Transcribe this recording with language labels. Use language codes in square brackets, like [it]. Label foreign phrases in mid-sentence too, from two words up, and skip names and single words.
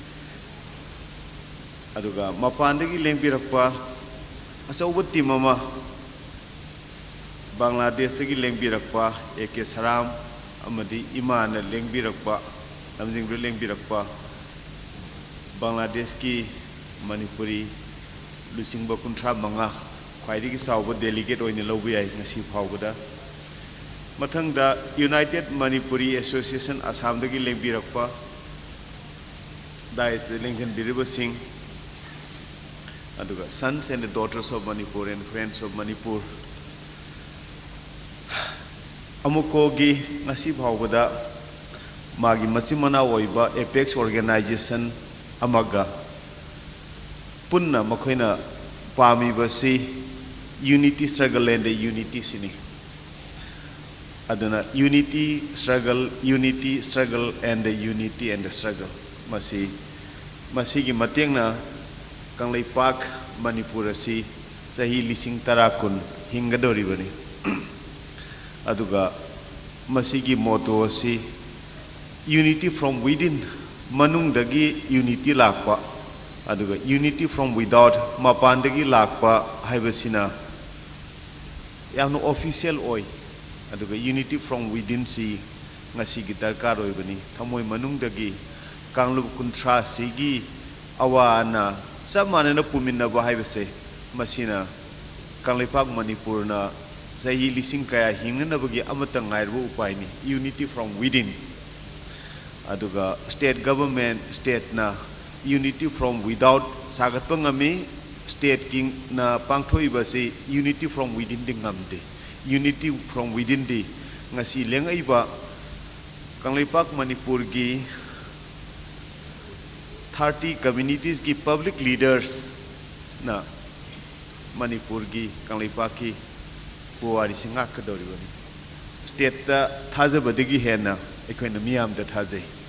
[mni] aduga mapandagi lengbirakpa asauba timama Bangladesh tagi lengbirakpa eke saram amadi imana lengbirakpa lamjingru lengbirakpa Bangladesh ki manipuri lusingba kuntra manga khwaidigi sauba delegate oine lobi ai ngasi phawbada mathangda United Manipuri Association Assam dagi lengbirakpa dai lengthen biriba sing aduga [en] sons and daughters of Manipur [mni] and friends of Manipur amuko gi ngasi phawbada magi machimana oiba apex organization amaga punna makhoina pami basi [en] unity struggle and the unity [mni] sini aduna [en] unity struggle and the unity and the struggle [mni] masi gi matengna Kangleipak Manipur asi sahi lising tarakun hingadori bani aduga masigi motto asi [en] unity from within [mni] manung dagi unity lakpa aduga [en] unity from without [mni] mapan dagi lakpa haibasina yamno official oi aduga [en] unity from within [mni] si ngasi gi darkar oi bani thamoi manung dagi Kanglup kuntra sigi awana samana na puminna ba haibase masina Kangleipak Manipur na sahi lising kaya hingna bagi amata ngairbu upai ni [en] unity from within [mni] aduga [en] state government [mni] state na [en] unity from without [mni] sagat pangami state king na pangthoi basi [en] unity from within [mni] dingamde [en] unity from within [mni] di ngasi lengai ba Kangleipak Manipur gi 30 communities ki [en] public leaders [mni] na Manipur gi Kangleipak ki puari singa kadori bani state ta thajabadigi hena ekoina miyam da thajai